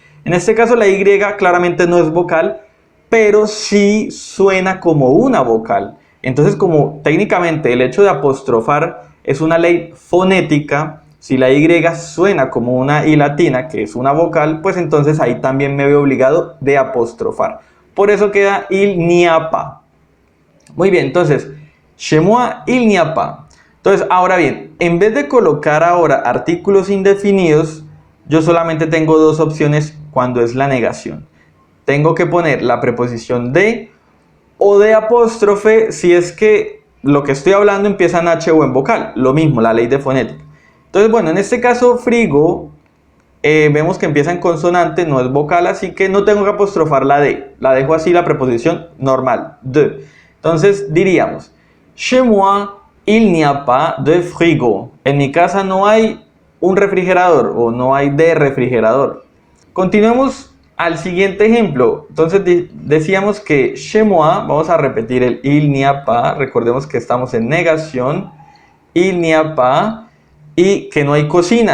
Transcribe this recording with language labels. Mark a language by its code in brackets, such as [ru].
[es] En este caso la Y claramente no es vocal, pero sí suena como una vocal. Entonces, como técnicamente el hecho de apostrofar es una ley fonética, si la Y suena como una I latina, que es una vocal, pues entonces ahí también me veo obligado de apostrofar. Por eso queda [fr] il n'y a pas. [es] Muy bien, entonces, [fr] chez moi, il n'y a pas. [es] Entonces, ahora bien, en vez de colocar ahora artículos indefinidos, yo solamente tengo dos opciones cuando es la negación. Tengo que poner la preposición de o de apóstrofe si es que lo que estoy hablando empieza en H o en vocal. Lo mismo, la ley de fonética. Entonces, bueno, en este caso, frigo, vemos que empieza en consonante, no es vocal, así que no tengo que apostrofar la D. La dejo así, la preposición normal, de. Entonces diríamos, [fr] chez moi, il n'y a pas de frigo. [es] En mi casa no hay un refrigerador o no hay de refrigerador. Continuemos al siguiente ejemplo. Entonces decíamos que [fr] chez moi, [es] vamos a repetir el [fr] il n'y a pas, [es] recordemos que estamos en negación, il n'y a pas, y que no hay cocina.